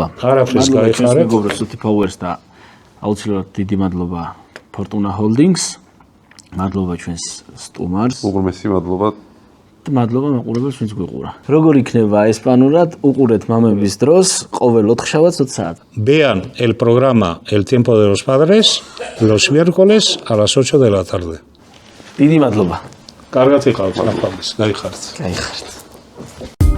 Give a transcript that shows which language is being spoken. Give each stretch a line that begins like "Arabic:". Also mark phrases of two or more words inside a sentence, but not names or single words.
Georgian: არაფერს გაიხარეთ. მეგობრებს Suti Powers და აუცილებლად დიდი მადლობა Fortuna Holdings. მადლობა ჩვენს სტუმარს. უღრმესი მადლობა. მადლობა მაყურებელს, ვინც გვიყურა. როგორ იქნება ესპანურად? უყურეთ მამების დროს ყოველ 4 შაბათს 20 საათს.
Spanish: Vean el programa El tiempo de los padres los miércoles a las 8 de la tarde.
Georgian: დიდი მადლობა. კარგად იყავთ, ნახვამდის, გაიხარეთ. გაიხარეთ.